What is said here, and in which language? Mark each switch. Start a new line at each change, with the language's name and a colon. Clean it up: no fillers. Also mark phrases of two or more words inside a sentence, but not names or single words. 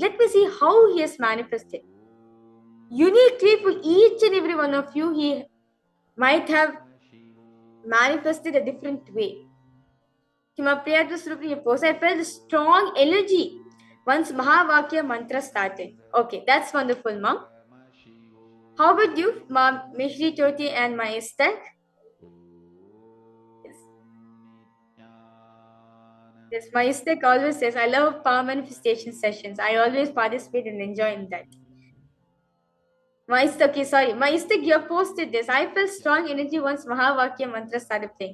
English: Let me see how he has manifested. Uniquely for each and every one of you, he might have manifested a different way. I felt a strong energy once Mahavakya mantra started. Okay, that's wonderful, Mom. How about you, Ma Mishri Choti and Ma Istak? Yes, Ma Istak always says, I love power manifestation sessions. I always participate and enjoy in that. Ma Istak, okay, sorry. Ma Istak, you have posted this. I felt strong energy once Mahavakya mantra started playing.